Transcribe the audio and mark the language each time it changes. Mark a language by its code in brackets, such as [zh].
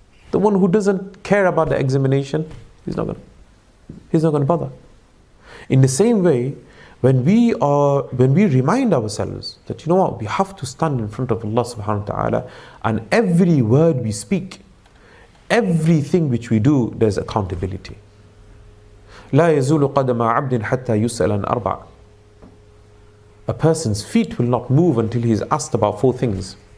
[en] The one who doesn't care about the examination, he's not going to bother. In the same way, when we remind ourselves that, you know what, we have to stand in front of Allah subhanahu wa ta'ala, and every word we speak, everything which we do, there's accountability. [ar] لا يزول قدم عبد حتى يسأل عن أربع. [en] A person's feet will not move until he is asked about four things.